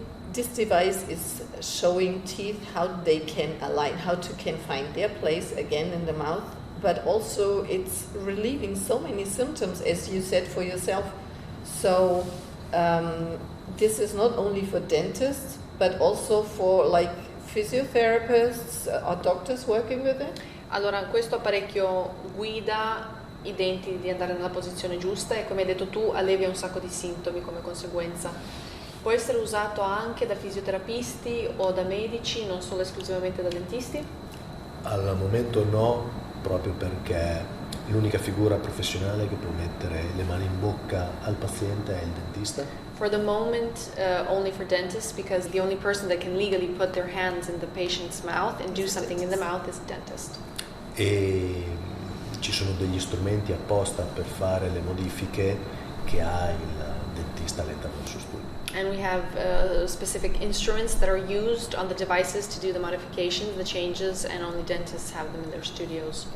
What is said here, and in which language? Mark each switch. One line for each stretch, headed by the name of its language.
English: This device is showing teeth how they can align, can find their place again in the mouth, but also it's relieving so many symptoms, as you said for yourself. So this is not only for dentists, but also for like physiotherapists or doctors working with it.
Italian: Allora, questo apparecchio guida i denti di andare nella posizione giusta e, come hai detto tu, allevia un sacco di sintomi come conseguenza. Può essere usato anche da fisioterapisti o da medici, non solo esclusivamente da dentisti? Al momento no, proprio perché l'unica figura professionale che può mettere le mani in bocca al paziente è il dentista.
English: For the moment, only for dentists, because the only person that can legally put their hands in the patient's mouth and do something in the mouth is a dentist.
Italian: E ci sono degli strumenti apposta per fare le modifiche che ha il dentista all'interno del suo studio.
English: And we have specific instruments that are used on the devices to do the modifications, the changes, and only dentists have them in their studios.